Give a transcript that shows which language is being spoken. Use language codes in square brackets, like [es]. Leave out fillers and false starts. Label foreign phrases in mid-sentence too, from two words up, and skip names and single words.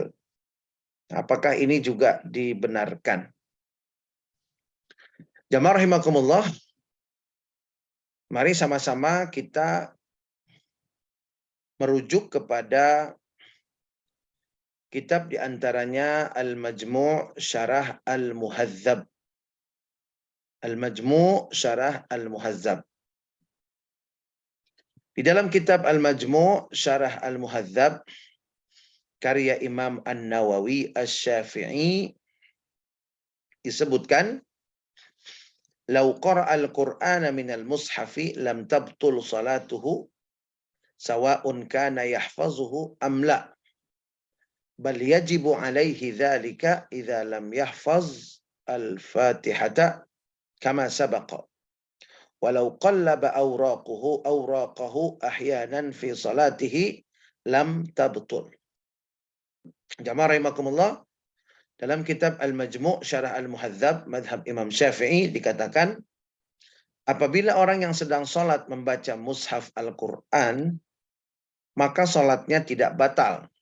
[id] Apakah ini juga dibenarkan? Jamaah rahimakumullah, mari sama-sama kita merujuk kepada kitab diantaranya Al-Majmu' Syarah Al-Muhadzab. Al-Majmu' Syarah Al-Muhadzab. Di dalam kitab Al-Majmu' Syarah Al-Muhadzab karya Imam An-Nawawi Asy-Syafi'i [ar] disebutkan, "لو قرأ القرآن من المصحف لم تبطل صلاته سواء كان يحفظه أم لا بل يجب عليه ذلك إذا لم يحفظ الفاتحة كما سبق ولو قلب أوراقه أحيانا في صلاته لم تبطل." [id] Jamaah rahimakumullah, dalam kitab Al-Majmu' Syarah Al-Muhadzab madhab Imam Syafi'i dikatakan, apabila orang yang sedang sholat membaca mushaf Al-Quran, maka sholatnya tidak batal.